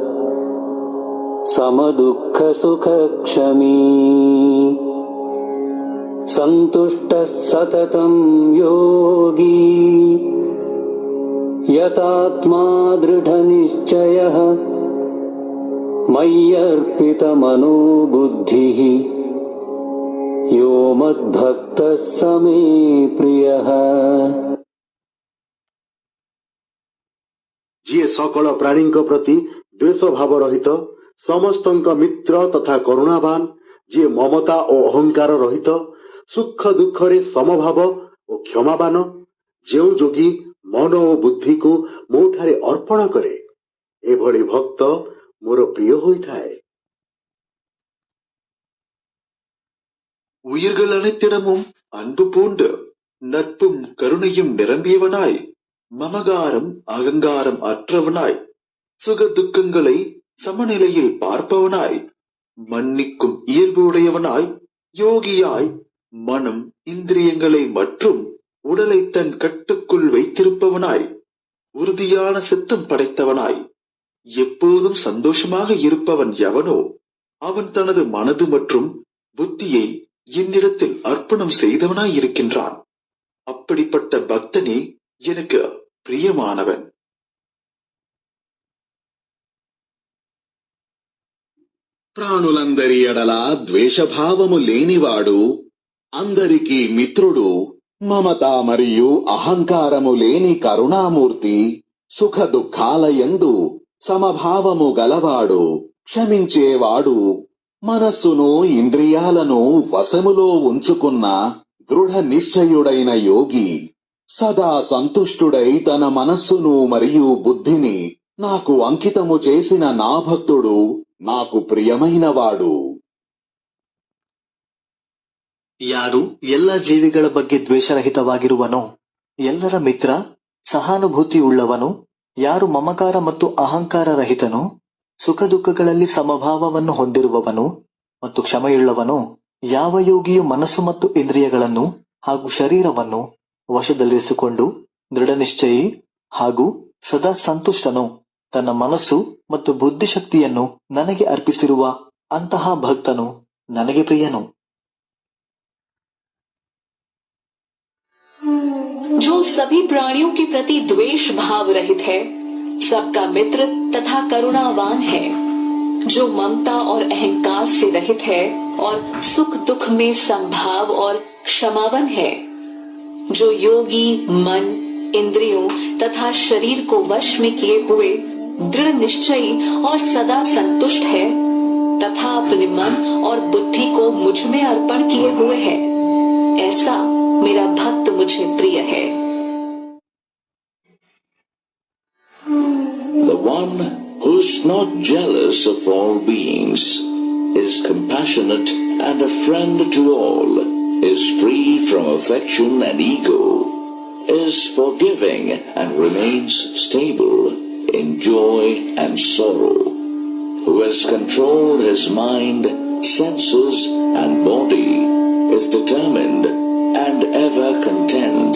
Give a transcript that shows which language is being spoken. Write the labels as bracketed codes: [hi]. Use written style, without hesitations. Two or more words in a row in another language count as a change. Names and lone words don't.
[sa] समदुःखसुखक्षमी सन्तुष्टः सततं योगी यतात्मा दृढनिश्चयः मय्यर्पितमनो बुद्धिः यो मद्भक्तः स मे प्रियः। [or] ଯିଏ ସକଳ ପ୍ରାଣୀଙ୍କ ପ୍ରତି ଦ୍ୱେଷ ଭାବ ରହିତ, ସମସ୍ତଙ୍କ ମିତ୍ର ତଥା କରୁଣାବାନ, ଯିଏ ମମତା ଓ ଅହଙ୍କାର ରହିତ, ସୁଖ ଦୁଃଖରେ ସମଭାବ ଓ କ୍ଷମାବାନ, ଯେଉଁ ଯୋଗୀ ମନ ଓ ବୁଦ୍ଧିକୁ ମୋଠାରେ ଅର୍ପଣ କରେ, ଏଭଳି ଭକ୍ତ ମୋର ପ୍ରିୟ ହୋଇଥାଏ। [ta] உயிர்கள் அனைத்திடமும் அன்பு பூண்டு நட்பும் கருணையும் நிரம்பியவனாய், மமகாரம் அகங்காரம் அற்றவனாய், சுக துக்கங்களை சமநிலையில் பார்ப்பவனாய், மன்னிக்கும் இயல்பு உடையவனாய், யோகியாய், மனம் இந்திரியங்களை மற்றும் உடலை தன் கட்டுக்குள் வைத்திருப்பவனாய், உறுதியான சித்தம் படைத்தவனாய், எப்போதும் சந்தோஷமாக இருப்பவன் எவனோ அவன் தனது மனது மற்றும் புத்தியை என்னிடத்தில் அர்ப்பணம் செய்தவனாய் இருக்கின்றான். அப்படிப்பட்ட பக்தனே எனக்கு ప్రియమానవన్. [te] ప్రాణులందరి ఎడల ద్వేషభావము లేనివాడు, అందరికీ మిత్రుడు, మమత మరియు అహంకారము లేని కరుణామూర్తి, సుఖ దుఃఖాల యందు సమభావము గలవాడు, క్షమించేవాడు, మనస్సును ఇంద్రియాలను వశములో ఉంచుకున్న దృఢ నిశ్చయుడైన యోగి, సదా సంతుష్టుడై తన మనస్సును మరియు బుద్ధిని నాకు అంకితము చేసిన నా భక్తుడు నాకు ప్రియమైనవాడు. [kn] ಯಾರು ಎಲ್ಲ ಜೀವಿಗಳ ಬಗ್ಗೆ ದ್ವೇಷರಹಿತವಾಗಿರುವನೋ, ಎಲ್ಲರ ಮಿತ್ರ, ಸಹಾನುಭೂತಿ ಉಳ್ಳವನು, ಯಾರು ಮಮಕಾರ ಮತ್ತು ಅಹಂಕಾರ ರಹಿತನೋ, ಸುಖ ದುಃಖಗಳಲ್ಲಿ ಸಮಭಾವವನ್ನು ಹೊಂದಿರುವವನು ಮತ್ತು ಕ್ಷಮೆಯುಳ್ಳವನೋ, ಯಾವ ಯೋಗಿಯು ಮನಸ್ಸು ಮತ್ತು ಇಂದ್ರಿಯಗಳನ್ನು ಹಾಗೂ ಶರೀರವನ್ನು ವಶದಲ್ಲಿರಿಸಿಕೊಂಡು ದೃಢನಿಶ್ಚಯಿ ಹಾಗೂ ಸದಾ ಸಂತುಷ್ಟನೋ, ತನ್ನ ಮನಸ್ಸು ಮತ್ತು ಬುದ್ಧಿಶಕ್ತಿಯನ್ನು ನನಗೆ ಅರ್ಪಿಸಿರುವ ಅಂತಹ ಭಕ್ತನು ನನಗೆ ಪ್ರಿಯನು. [hi] जो सभी प्राणियों के प्रति द्वेष भाव रहित है, सबका मित्र तथा करुणावान है, जो ममता और अहंकार से रहित है और सुख दुख में संभाव और क्षमावन है, जो योगी मन, इंद्रियों तथा शरीर को वश में किए हुए दृढ़ निश्चयी और सदा संतुष्ट है तथा अपने मन और बुद्धि को मुझ में अर्पण किए हुए है, ऐसा मेरा भक्त मुझे प्रिय है. [en] The one who's not jealous of all beings, is compassionate and a friend to all, is free from affection and ego, is forgiving and remains stable in joy and sorrow, who has controlled his mind, senses and body, is determined and ever content.